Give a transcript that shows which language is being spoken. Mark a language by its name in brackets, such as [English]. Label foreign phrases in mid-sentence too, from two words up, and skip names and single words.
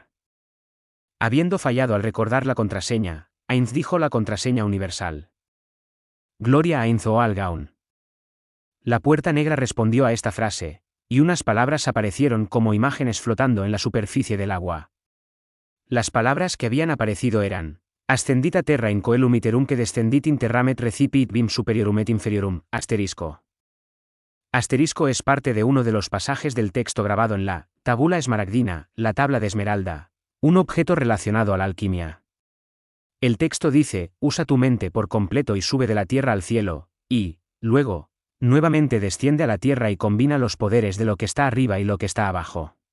[Spanish] Habiendo fallado al recordar la contraseña, Ainz dijo la contraseña universal. Gloria a Ainz Oalgaun. La puerta negra respondió a esta frase, y unas palabras aparecieron como imágenes flotando en la superficie del agua. Las palabras que habían aparecido eran: [Latin] Ascendit a terra in coelum iterum que descendit in terramet recipit bim superiorum et inferiorum, [Spanish] asterisco. Asterisco es parte de uno de los pasajes del texto grabado en la [Latin] tabula esmaragdina, [Spanish] la tabla de esmeralda, un objeto relacionado a la alquimia. El texto dice: usa tu mente por completo y sube de la tierra al cielo, y, luego, nuevamente desciende a la tierra y combina los poderes de lo que está arriba y lo que está abajo.